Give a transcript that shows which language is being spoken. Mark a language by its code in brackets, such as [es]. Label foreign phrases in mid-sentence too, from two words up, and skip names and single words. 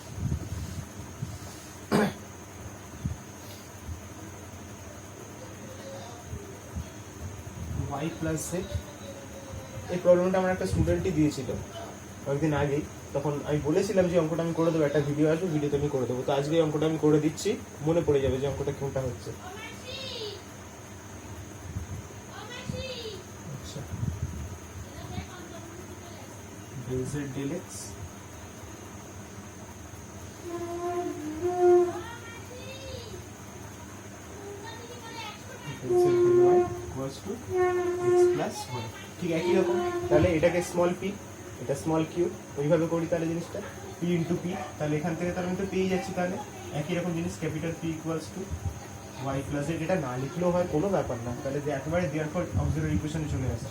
[bn] y [en] plus z, [bn] এই প্রবলেমটা আমার একটা স্টুডেন্টই দিয়েছিল কয়েকদিন আগেই। তখন আমি বলেছিলাম যে অঙ্কটা আমি করে দেবো, একটা ভিডিও আসবে, ভিডিওতে আমি করে দেবো। তো আজকে এই অঙ্কটা আমি করে দিচ্ছি, মনে পড়ে যাবে যে অঙ্কটা কোনটা হচ্ছে। আচ্ছা, [en] del z del x del z del y equals to x plus 1। [bn] ঠিক একই রকম। তাহলে এটাকে [en] small p, [bn] এটা [en] small q, [bn] ওইভাবে করি তাহলে জিনিসটা [en] p into p. [bn] তাহলে এখান থেকে তাহলে আমি তো পেয়ে যাচ্ছি। তাহলে একই রকম জিনিস [en] capital P equals to y plus z. [bn] এটা না লিখলেও হয়, কোনো ব্যাপার না। তাহলে যে একেবারে দেওয়ার পর অক্সিলারি ইকুয়েশনে চলে আসছে।